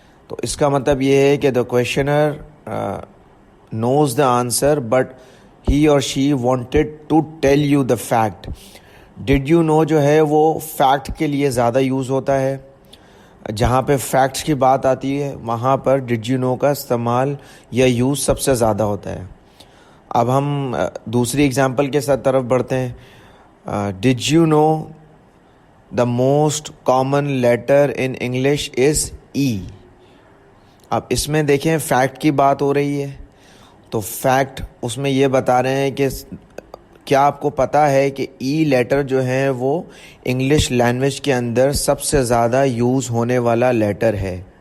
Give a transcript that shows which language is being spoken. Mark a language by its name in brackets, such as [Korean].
[Urdu] تو اس کا مطلب یہ ہے کہ [English] The questioner knows the answer but he or she wanted to tell you the fact. [Urdu] Did you know جو ہے وہ فیکٹ کے لیے زیادہ یوز ہوتا ہے. جہاں پہ فیکٹس کی بات آتی ہے وہاں پر ڈڈ یو نو کا استعمال یا یوز سب سے زیادہ ہوتا ہے. اب ہم دوسری اگزامپل کے ساتھ طرف بڑھتے ہیں. [English] Did you know the most common letter in English is E. [Urdu] اب اس میں دیکھیں فیکٹ کی بات ہو رہی ہے تو فیکٹ اس میں یہ بتا رہے ہیں کہ کیا آپ کو پتہ ہے کہ ای لیٹر جو ہے وہ انگلش لینگویج کے اندر سب سے زیادہ یوز ہونے والا لیٹر ہے.